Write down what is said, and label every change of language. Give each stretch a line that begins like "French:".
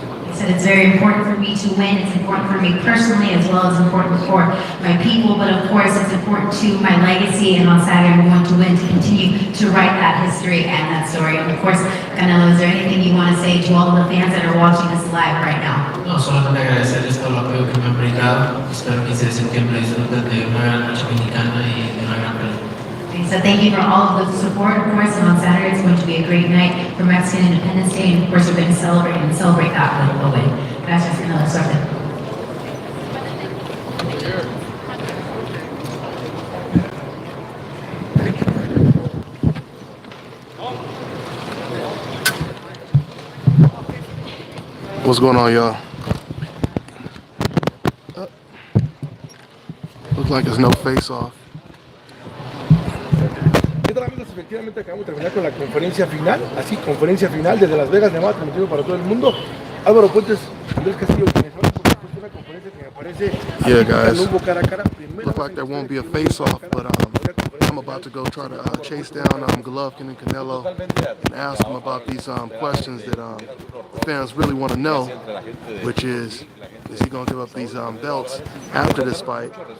English: He said it's very important for me to win. It's important for me personally, as well as important for my people, but of course it's important to my legacy, and on Saturday I'm going to win to continue to write that history and that story. And of course, Canelo, is there anything you want to say to all of the fans that are watching us live right now?
Spanish: No, solamente agradecerles todo el apoyo que me han brindado. Espero que 15 de septiembre disfruten de una gran noche mexicana y de una gran pelea.
English: He said thank you for all of the support, of course, and on Saturday it's going to be a great night for Mexican Independence Day, and of course we're going to celebrate that with a win.
Spanish: Gracias, Canelo. Suerte.
English: What's going on, y'all? Looks like there's no face-off.
Spanish: ¿Qué tal, amigos? Efectivamente acabamos de terminar con la conferencia final, conferencia final desde Las Vegas, Nevada, transmitido para todo el mundo. Álvaro Puentes, Andrés Castillo, quienes hablan, por supuesto, una conferencia que me parece
English: guys.
Spanish: no hubo cara a cara.
English: Looks like there won't be a face-off, but I'm about to go try to chase down Golovkin and Canelo and ask them about these questions that fans really want to know, which is he going to give up these belts after this fight?